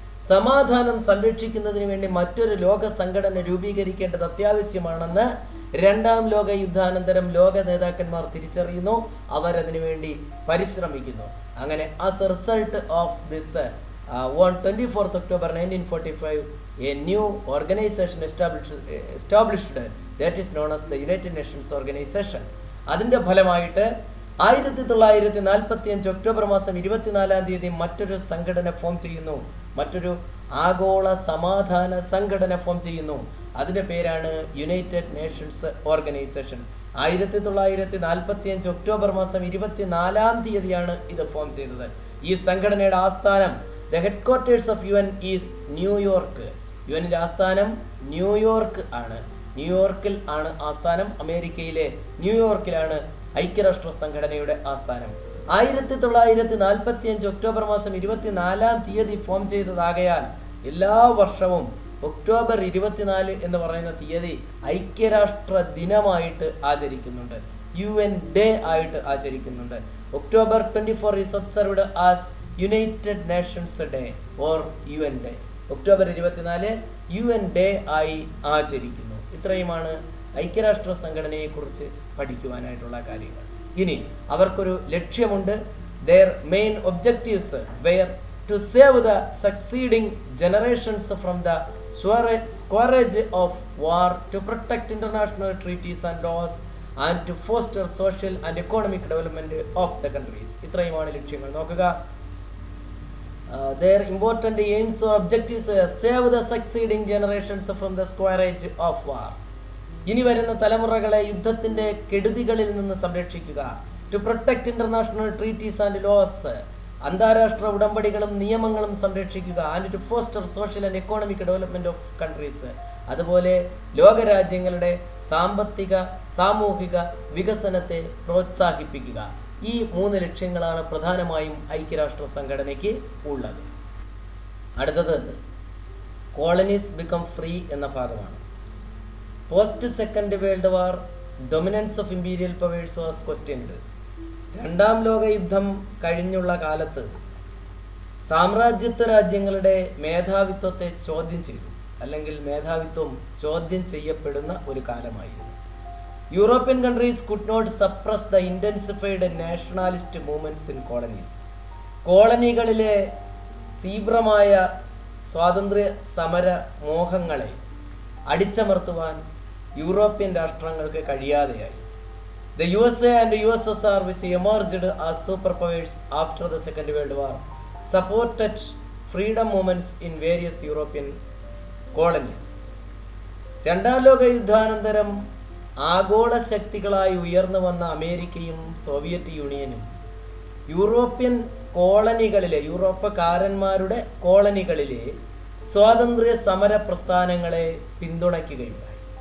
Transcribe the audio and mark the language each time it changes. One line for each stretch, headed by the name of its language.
Malayalam: സമാധാനം സംരക്ഷിക്കുന്നതിന് വേണ്ടി മറ്റൊരു ലോക സംഘടന രൂപീകരിക്കേണ്ടത് അത്യാവശ്യമാണെന്ന് രണ്ടാം ലോക യുദ്ധാനന്തരം ലോക നേതാക്കന്മാർ തിരിച്ചറിയുന്നു. അവരതിനു വേണ്ടി പരിശ്രമിക്കുന്നു. അങ്ങനെ
English: As a result of this, on 24th October 1945, a new organization established that is known as the United Nations Organization.
Malayalam: അതിൻ്റെ ഫലമായിട്ട് 1945 ഒക്ടോബർ മാസം 24-ാം തീയതി മറ്റൊരു സംഘടന ഫോം ചെയ്യുന്നു. മറ്റൊരു ആഗോള സമാധാന സംഘടന ഫോം ചെയ്യുന്നു. അതിൻ്റെ പേരാണ് യുണൈറ്റഡ് നേഷൻസ് ഓർഗനൈസേഷൻ. 1945 ഒക്ടോബർ മാസം 24-ാം തീയതിയാണ് ഇത് ഫോം ചെയ്തത്. ഈ സംഘടനയുടെ ആസ്ഥാനം,
English: The headquarters of UN is New York.
Malayalam: യുഎന്നിൻ്റെ ആസ്ഥാനം ന്യൂയോർക്ക് ആണ്. ന്യൂയോർക്കിൽ ആണ് ആസ്ഥാനം. അമേരിക്കയിലെ ന്യൂയോർക്കിലാണ് ഐക്യരാഷ്ട്ര സംഘടനയുടെ ആസ്ഥാനം. 1945 ഒക്ടോബർ മാസം 24 ഫോം ചെയ്തതാകയാൽ എല്ലാ വർഷവും ഒക്ടോബർ 24 എന്ന് പറയുന്ന തീയതി ഐക്യരാഷ്ട്ര ദിനമായിട്ട് ആചരിക്കുന്നുണ്ട്. UN ഡേ ആയിട്ട് ആചരിക്കുന്നുണ്ട്.
English: October 24 is observed as United Nations Day or UN Day.
Malayalam: October 24 UN day ആയി ആചരിക്കുന്നു. ഇത്രയുമാണ് ഐക്യരാഷ്ട്ര സംഘടനയെക്കുറിച്ച് പഠിക്കുവാനായിട്ടുള്ള കാര്യങ്ങൾ. ഇനി അവർക്കൊരു ലക്ഷ്യമുണ്ട്.
English: Their main objectives were to save the succeeding generations from the scourge of war, to protect international treaties and laws, and to foster social and economic development of the countries.
Malayalam: ഇത്രയുമാണ് ലക്ഷ്യങ്ങൾ. നോക്കുക,
English: their important aims or objectives were save the succeeding generations from the scourge of war.
Malayalam: ഇനി വരുന്ന തലമുറകളെ യുദ്ധത്തിന്റെ കെടുതികളിൽ നിന്ന് സംരക്ഷിക്കുക.
English: To protect international treaties and laws,
Malayalam: അന്താരാഷ്ട്ര ഉടമ്പടികളും നിയമങ്ങളും സംരക്ഷിക്കുക.
English: And to foster social and economic development of countries,
Malayalam: അതുപോലെ ലോകരാജ്യങ്ങളുടെ സാമ്പത്തിക സാമൂഹിക വികസനത്തെ പ്രോത്സാഹിപ്പിക്കുക. ഈ 3 ലക്ഷ്യങ്ങളാണ് പ്രധാനമായും ഐക്യരാഷ്ട്ര സംഘടനയ്ക്ക് ഉള്ളത്. അടുത്തത് കോളനീസ് ബിക്കം ഫ്രീ എന്ന ഭാഗമാണ്.
English: Post second world war dominance of imperial powers was questioned.
Malayalam: 2ാം ലോക യുദ്ധം കഴിഞ്ഞുള്ള കാലത്ത് സാമ്രാജ്യത്വ രാജ്യങ്ങളുടെ മേധാവിത്വത്തെ ചോദ്യം ചെയ്തു, അല്ലെങ്കിൽ മേധാവിത്വം ചോദ്യം ചെയ്യപ്പെടുന്ന ഒരു കാലമായിരുന്നു.
English: European countries could not suppress the intensified nationalist movements in colonies.
Malayalam: കോളനികളിലെ തീവ്രമായ സ്വാതന്ത്ര്യ സമര മോഹങ്ങളെ അടിച്ചമർത്തുവാൻ European രാഷ്ട്രങ്ങൾക്ക് കഴിയാതെയായി.
English: The USA and USSR, which emerged as superpowers after the Second World War, supported freedom movements in various European colonies.
Malayalam: 2ാം ലോക യുദ്ധാനന്തരം ആഗോള ശക്തികളായി ഉയർന്നു വന്ന അമേരിക്കയും സോവിയറ്റ് യൂണിയനും യൂറോപ്യൻ കോളനികളിലെ, യൂറോപ്പക്കാരന്മാരുടെ കോളനികളിലെ സ്വാതന്ത്ര്യ സമര പ്രസ്ഥാനങ്ങളെ പിന്തുണയ്ക്കുകയുണ്ടായി.